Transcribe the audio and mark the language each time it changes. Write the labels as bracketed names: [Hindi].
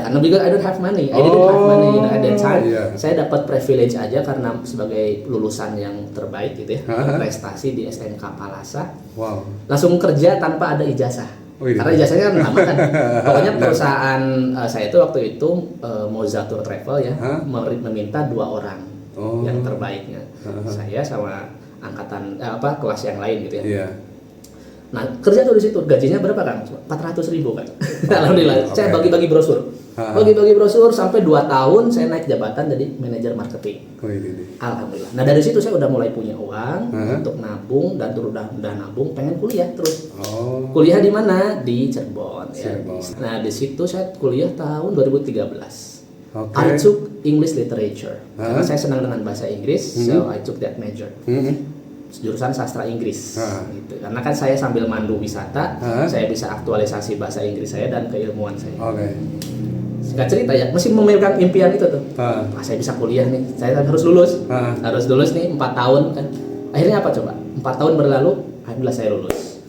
[English] Karena because I don't have money. I didn't have money at that time. [Indonesian] Saya dapat privilege aja karena sebagai lulusan yang terbaik gitu ya. Prestasi di SMK Palasa. Langsung kerja tanpa ada ijazah. Karena ijazahnya kan lama kan. Pokoknya perusahaan saya itu waktu itu Moza Tour Travel ya meminta 2 orang yang terbaiknya. Saya sama angkatan kelas yang lain gitu ya. Nah, kerja tuh di situ, gajinya berapa kan? 400.000 kan. Alhamdulillah, saya bagi-bagi brosur. Bagi-bagi brosur sampai 2 tahun saya naik jabatan jadi manajer marketing. Alhamdulillah. Nah, dari situ saya udah mulai punya uang untuk nabung dan udah nabung pengen kuliah terus. Kuliah di mana? Di Cirebon ya. Nah, di situ saya kuliah tahun 2013. [English] I took English Literature. [Indonesian] Karena saya senang dengan bahasa Inggris, [English] so I took that major. [Indonesian] Jurusan sastra Inggris gitu. Karena kan saya sambil mandu wisata, saya bisa aktualisasi bahasa Inggris saya dan keilmuan saya. Singkat cerita ya, masih memegang impian itu tuh. Saya bisa kuliah nih, saya harus lulus. Harus lulus nih 4 tahun kan. Akhirnya apa coba? 4 tahun berlalu, alhamdulillah saya lulus.